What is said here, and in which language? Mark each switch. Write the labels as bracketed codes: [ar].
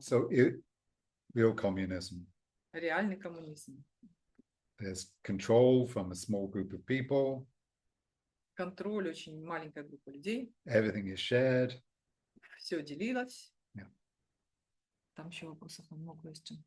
[en] So real communism. [ru] Реальный коммунизм. [en] There's control from a small group of people. [ru] Контроль очень маленькой группы людей. [en] Everything is shared. [ru] Все делилось. [en] Yeah. [ru] Там еще вопросов много есть.